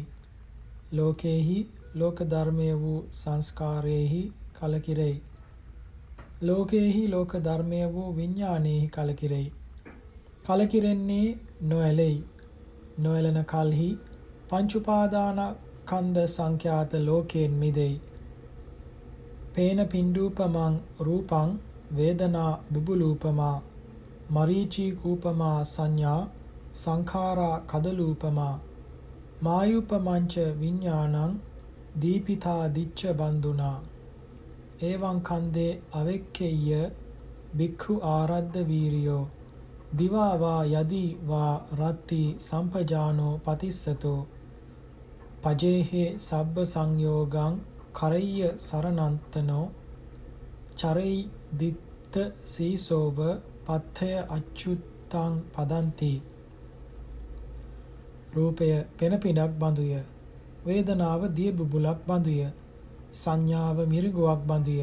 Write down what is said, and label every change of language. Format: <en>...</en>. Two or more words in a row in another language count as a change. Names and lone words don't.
<si>ලෝකේහි ලෝක ධර්මය වූ සංස්කාරයෙහි කලකිරෙයි. ලෝකේහි ලෝක ධර්මය වූ විඥානයෙහි කලකිරෙයි. කලකිරෙන්නේ නොඇලෙයි. නොඇලෙන කල්හි පංච උපාදානස්කන්ධ සංඛ්‍යාත ලෝකයෙන් මිදෙයි.</si> <pi>පේන පිණ්ඩූපමං රූපං වේදනා බුබුලූපමා මරීචී කූපමා සංඥා සංඛාරා කදලූපමා මායුපමංච විඥානං දීපිතා දිච්ච බන්දුනා එවං කන්දේ අවෙක්කෙය්‍ය භික්ඛු ආරද්ධ වීරියෝ දිවා වා යදි වා රත්ති සම්පජානෝ පතිස්සතෝ පජේහේ සබ්බ සංයෝගං කරෙය්‍ය සරණන්තනෝ චරෙයි දිත්ත සීසෝව පත්ථය අච්චුත්තං පදන්ති.</pi> <si>රූපය පෙන පිනක් බඳුය. වේදනාව දිය බුබුලක් බඳුය. සංඥාව මිරිගුවක් බඳුය.</si>